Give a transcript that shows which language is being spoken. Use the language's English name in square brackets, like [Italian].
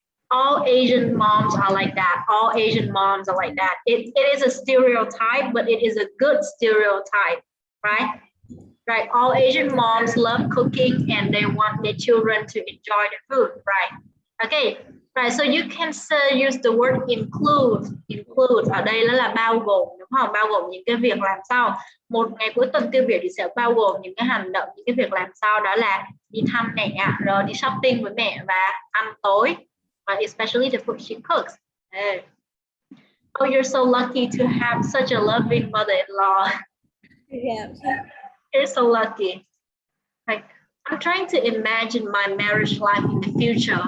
[English] All Asian moms are like that. All Asian moms are like that. It is a stereotype, but it is a good stereotype, right? Right. All Asian moms love cooking and they want their children to enjoy the food, right? Okay. Right. So you can use the word include. [Vietnamese] Include ở đây nó là bao gồm, đúng không? Bao gồm những cái việc làm sau. Một ngày cuối tuần tiêu biểu thì sẽ bao gồm những cái hành động, những cái việc làm sau, đó là đi thăm mẹ, rồi đi shopping với mẹ và ăn tối. [English] Especially the food she cooks. Oh, you're so lucky to have such a loving mother-in-law. Yeah. You're so lucky. Like, I'm trying to imagine my marriage life in the future.